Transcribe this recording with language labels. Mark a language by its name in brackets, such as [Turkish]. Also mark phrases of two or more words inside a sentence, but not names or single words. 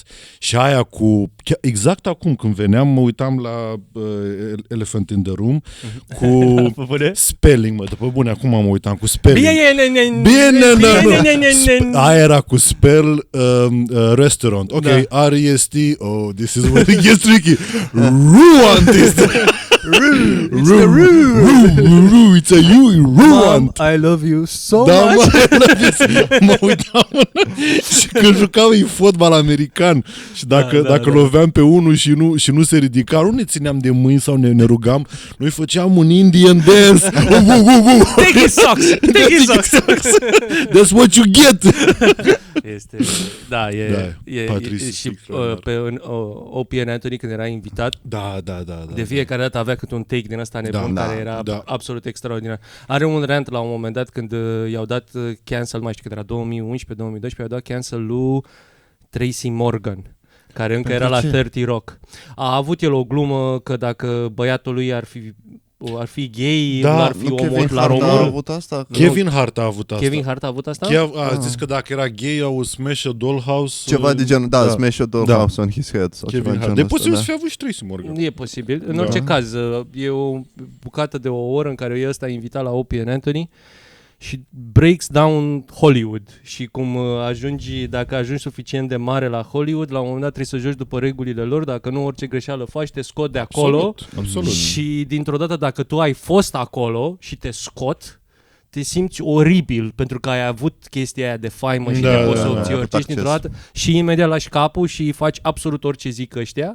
[Romanian] Și aia cu... Exact acum când veneam, mă uitam la Elephant in the Room cu spelling, după bune, acum mă uitam cu spelling. Aia era cu [English] spell restaurant. [Romanian] Ok, [English] R-E-S-T, oh, this is where it gets tricky. Ruant is It's the Roo. It's a you, Ruant. I love you so much. [Romanian] Mă uitam și când jucau în fotbal american și dacă loveam pe unul și nu se ridica, nu ne țineam de mâini sau ne rugam, noi făceam un [English] Indian dance. Take his socks. That's what you get. [Romanian] Și pe O.P. Anthony când era invitat, de fiecare dată avea câte un take din ăsta nebun care era absolut extraordinar. Are un rant la un moment dat când i-au dat cancel, mai știu că era 2011-2012, i-au dat cancel lui Tracy Morgan, care încă era la 30 Rock. A avut el o glumă că dacă băiatul lui ar fi gay, ar fi omor la român. Kevin Hart a avut asta. Kevin Hart a avut asta? A zis că dacă era gay, au [English] smash a dollhouse. [Romanian] Ceva de genul, [English] smash a dollhouse on his head. [Romanian] Sau Kevin Hart. De posibil să fie avut și Tracy Morgan. E posibil. În orice caz, e o bucată de o oră în care e ăsta invitat la O.P. Anthony și [English] breaks down [Romanian] Hollywood și cum dacă ajungi suficient de mare la Hollywood, la un moment dat trebuie să joci după regulile lor, dacă nu orice greșeală faci, te scot de acolo. Absolut. Și dintr-o dată dacă tu ai fost acolo și te scot, te simți oribil pentru că ai avut chestia aia de faimă și de poți să obții orice dintr-o dată și imediat lași capul și faci absolut orice zic ăștia.